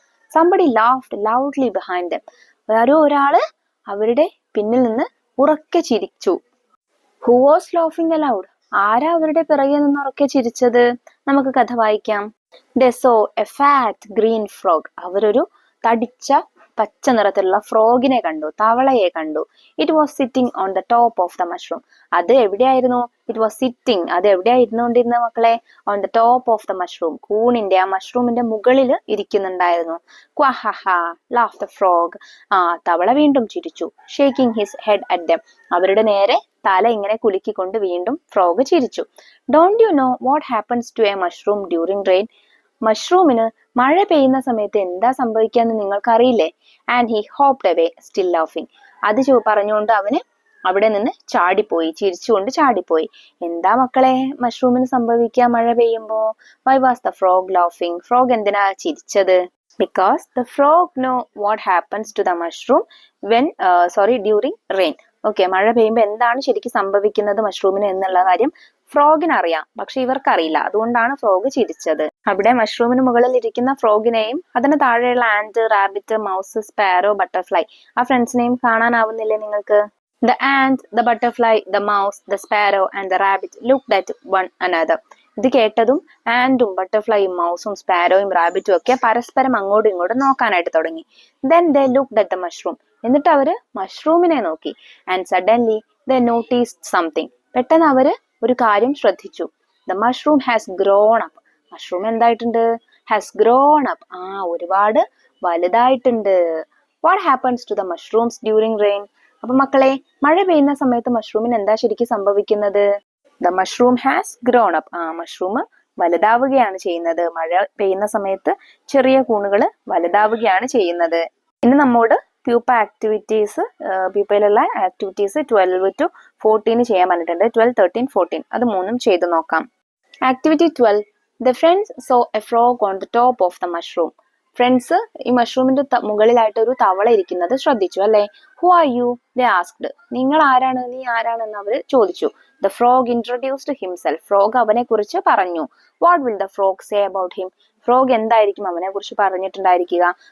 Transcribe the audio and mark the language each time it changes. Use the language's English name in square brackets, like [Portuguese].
[English] Somebody laughed loudly behind them. [Malayalam] വേറെ ഒരാള് അവരുടെ പിന്നിൽ നിന്ന് ഉറക്കെ ചിരിച്ചു. [English] Who was laughing aloud? [Malayalam] ആരാ അവരുടെ പിറകെ നിന്ന് ഉറക്കെ ചിരിച്ചത്? നമുക്ക് കഥ വായിക്കാം. [English] They saw a fat green frog. [Malayalam] അവരൊരു തടിച്ച പച്ച നിറത്തിലുള്ള ഫ്രോഗിനെ കണ്ടു, തവളയെ കണ്ടു. [English] It was sitting on the top of the mushroom. [Malayalam] അത് എവിടെയായിരുന്നു? [English] It was sitting. [Malayalam] അത് എവിടെയായിരുന്നുകൊണ്ടിരുന്ന മക്കളെ? [English] On the top of the mushroom. [Malayalam] കൂണിന്റെ ആ മഷ്റൂമിന്റെ മുകളിൽ ഇരിക്കുന്നുണ്ടായിരുന്നു. [English] Quahaha, laughed the frog. [Malayalam] തവള വീണ്ടും ചിരിച്ചു. [English] Shaking his head at them. [Malayalam] അവരുടെ നേരെ തല ഇങ്ങനെ കുലുക്കിക്കൊണ്ട് വീണ്ടും ഫ്രോഗ് ചിരിച്ചു. [English] Don't you know what happens to a mushroom during rain? [Malayalam] മഷ്റൂമിന് മഴ പെയ്യുന്ന സമയത്ത് എന്താ സംഭവിക്കാന്ന് നിങ്ങൾക്കറിയില്ലേ? [English] And he hopped away still ലാഫിങ്. [Malayalam] അത് പറഞ്ഞുകൊണ്ട് അവന് അവിടെ നിന്ന് ചാടിപ്പോയി, ചിരിച്ചുകൊണ്ട് ചാടിപ്പോയി. എന്താ മക്കളെ മഷ്റൂമിന് സംഭവിക്കുക മഴ പെയ്യുമ്പോ? [English] Why was the frog ലാഫിങ്? [Malayalam] Frog എന്തിനാ ചിരിച്ചത്? [English] Because the frog know what happens to the mushroom during rain. [Malayalam] Okay, മഴ പെയ്യുമ്പോൾ എന്താണ് ശരിക്കും സംഭവിക്കുന്നത് മഷ്റൂമിന് എന്നുള്ള കാര്യം ഫ്രോഗിന് അറിയാം, പക്ഷെ ഇവർക്കറിയില്ല. അതുകൊണ്ടാണ് ഫ്രോഗ് ചിരിച്ചത്. അവിടെ മഷ്റൂമിന് മുകളിൽ ഇരിക്കുന്ന ഫ്രോഗിനെയും അതിന് താഴെയുള്ള and, rabbit, mouse, sparrow, butterfly, ആ ഫ്രണ്ട്സിനെയും കാണാനാവുന്നില്ലേ നിങ്ങൾക്ക്? [English] The ant, the butterfly, the mouse, the sparrow and the rabbit looked at one another. [Malayalam] ഇത് കേട്ടതും ആൻഡും ബട്ടർഫ്ലൈയും മൗസും സ്പാരോയും റാബിറ്റും ഒക്കെ പരസ്പരം അങ്ങോട്ടും ഇങ്ങോട്ടും നോക്കാനായിട്ട് തുടങ്ങി. [English] Then they looked at the mushroom. [Malayalam] എന്നിട്ട് അവര് മഷ്റൂമിനെ നോക്കി. [English] And suddenly they noticed something. [Malayalam] പെട്ടെന്ന് അവര് ഒരു കാര്യം ശ്രദ്ധിച്ചു. [English] The mushroom has grown up. [Malayalam] Mushroom എന്തായിട്ടുണ്ട്? [English] Has grown up. [Malayalam] ഒരുപാട് വലുതായിട്ടുണ്ട്. [English] What happens to the mushrooms during rain? [Malayalam] അപ്പൊ മക്കളെ, മഴ പെയ്യുന്ന സമയത്ത് മഷ്റൂമിന് എന്താ ശരിക്കും സംഭവിക്കുന്നത്? [English] The mushroom has grown up. [Malayalam] Mushroom വലുതാവുകയാണ് ചെയ്യുന്നത്. മഴ പെയ്യുന്ന സമയത്ത് ചെറിയ കൂണുകള് വലുതാവുകയാണ് ചെയ്യുന്നത്. ഇനി നമ്മോട് പ്യൂപ്പയിലുള്ള ആക്ടിവിറ്റീസ് 12 to 14 ചെയ്യാൻ പറഞ്ഞിട്ടുണ്ട്. 12, 13, 14 അത് മൂന്നും ചെയ്തു നോക്കാം. Activity 12. [English] The friends saw a frog on the top of the mushroom. [Malayalam] Friends ഈ മഷ്റൂമിന്റെ മുകളിലായിട്ട് ഒരു തവള ഇരിക്കുന്നത് ശ്രദ്ധിച്ചു അല്ലെ. [English] Who are you they asked. [Malayalam] നിങ്ങൾ ആരാണ്, നീ ആരാണെന്ന് അവർ ചോദിച്ചു. [English] The frog introduced himself. [Malayalam] Frog അവനെ കുറിച്ച് പറഞ്ഞു. [English] What will the frog say about him. [Malayalam] Frog എന്തായിരിക്കും അവനെ കുറിച്ച് പറഞ്ഞിട്ടുണ്ടായിരിക്കുക?